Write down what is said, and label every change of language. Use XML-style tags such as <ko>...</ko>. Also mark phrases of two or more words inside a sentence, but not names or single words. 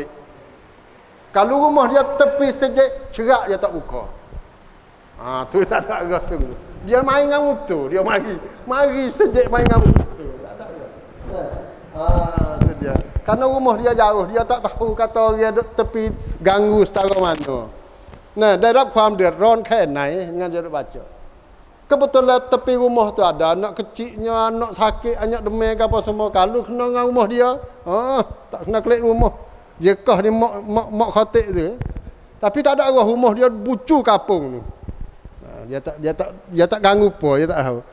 <mfa>Kalau rumah dia tepi sejik, cerak dia tak buka. Tu tak ada agak sungguh. Dia main dengan motor, dia mari sejik main dengan motor. Tak ada agak. Tu dia. Karena rumah dia jauh, dia tak tahu kata dia duk tepi ganggu setara mana. Nah,</mfa> <th>ได้รับความเดือดร้อนแค่ไหน</th> <mfa>dengan dia duk baca. Kebetulan tepi rumah tu ada anak kecilnya, anak sakit, anak demam ke apa semua. Kalau kena dengan rumah dia, tak kena klik rumah. Jekah dia mak khatib tu. Tapi tak ada rumah dia bucu kapung tu. Dia tak ganggu apa, dia tak tahu.</mfa>